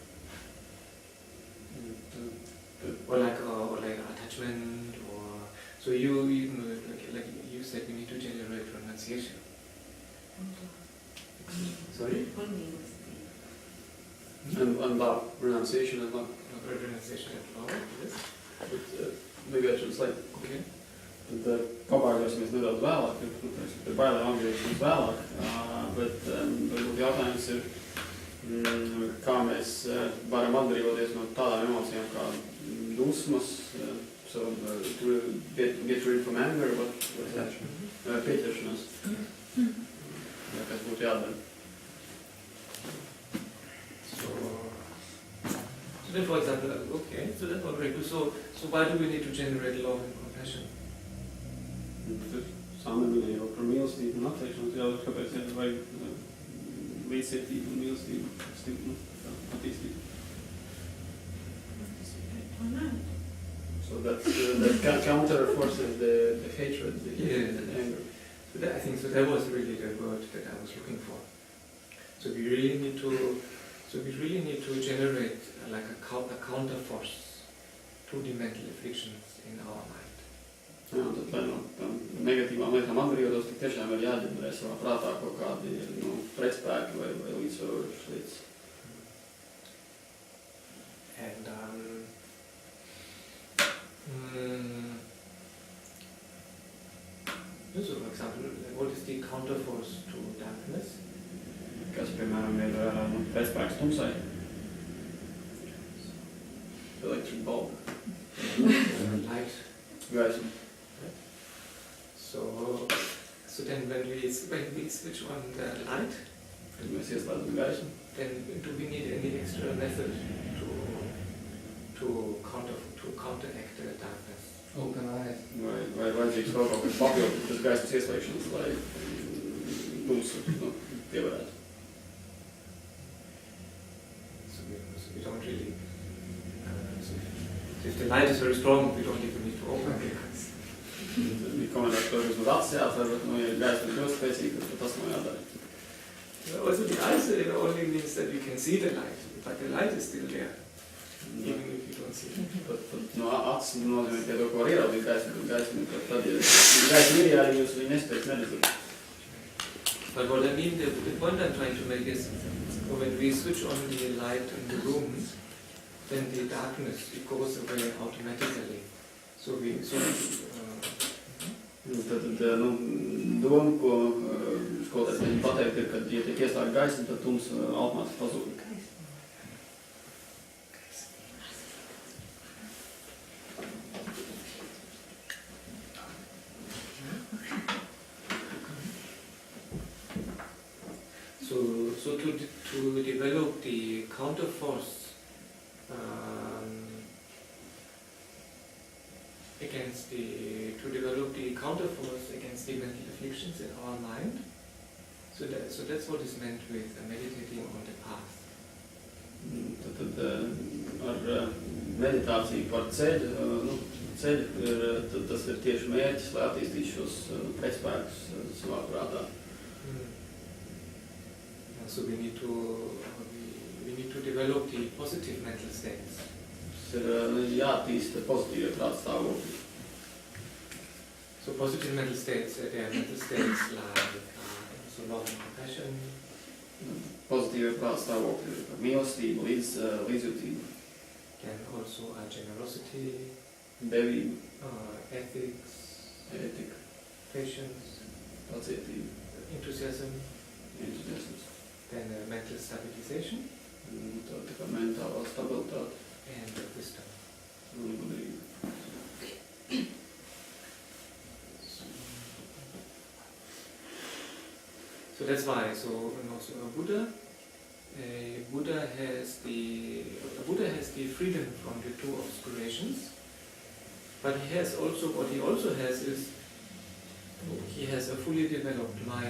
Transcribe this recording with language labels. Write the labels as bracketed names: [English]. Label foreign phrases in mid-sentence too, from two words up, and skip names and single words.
[English] Or like attachment, or so you like you said we need to generate renunciation. Sorry? And love, renunciation and love. Renunciation and love, yes. But maybe I should like, Okay. [Latvian] tad pabāgāsimies nedaudz vēlāk, par bailēm atgriezīsimies vēlāk, bet varbūt jautājums ir, kā mēs varam atbrīvoties no tādām emocijām kā dusmas, [English] so to get rid from anger, what's that? [Latvian] Pieķeršanās. Ja, kas būtu jādara. [English] So then, for example, okay, so that's all very good. So why do we need to generate love and compassion? [Latvian] Sāmenī jau par mīlestību un atteikšanos jābūt, kāpēc vajag līdzcietību un mīlestību attīstīt. [English] So that counter forces the hatred, the anger. So that, I think so. That was really the word that I was looking for. So we really need to generate like a counter force to the mental afflictions in our mind. [Latvian] Jā, tad, lai no negatīvām lietām atbrīvotos, tik tiešām ir jāģenerē savā prātā kaut kādi pretspēki vai līdzsvarojušas lietas. [English] And so, for example, what is the counter force to darkness? [Latvian] Kas, piemēram, ir pretspēks tumsai? [English] Electric bulb. Light. [Latvian] Gaisma. [English] So then when we switch on the light, [Latvian] Kad mēs ieslēdzam gaismu, [English] then do we need any extra method to counteract the darkness? Open eyes. [Latvian] vai vajadzīgs vēl kaut kas papildu tas gaismas ieslēgšanas, lai tumsu pievarētu. [English] So we don't really. So if the light is very strong, we don't even need to open the eyes. [Latvian] Ir komentēts, ka vismaz acis jāatver, bet, ja gaisma ir ļoti spēcīga, tad tas nav jādara. [English] Also the eyes only means that we can see the light, but the light is still there, even if you don't see it. [Latvian] Pat no acis nozīmē, ka to, ko var ieraudzīt gaismu, tad, ja gaisma ir, ja jūs viņu nespēc neredzat. [English] But what I mean, the point I'm trying to make is, when we switch on the light in the room, then the darkness it goes away automatically. So [Latvian] Tad doma, ko skolotājs mēģina pateikt, ir, ka, ja tiek ieslēgta gaisma, tad tums automātiski pazūd. [English] So to develop the counter force against the mental afflictions in our mind. So that's what is meant with meditating on the path. [Latvian] Tad ar meditāciju par ceļu, tas ir tieši mērķis, lai attīstītu šos pretspēkus savā prātā. [English] So we need to develop the positive mental states. [Latvian] Ir jāattīsta pozitīvie prāta stāvokļi. [English] So positive mental states, they are mental states like so love and compassion. [Latvian] Pozitīvie prāta stāvokļi ir par mīlestību, līdzjūtību. [English] Then also generosity, [Latvian] devība, [English] ethics, [Latvian] ētika, [English] patience, [Latvian] pacietība, [English] enthusiasm. [Latvian] Entuziasms. [English] Then mental stabilization. [Latvian] Tā kā mentālā stabilitāte. [English] And wisdom. [Latvian] Un gudrība. [English] So that's why. So a Buddha has the freedom from the two obscurations, but he also has a fully developed mind.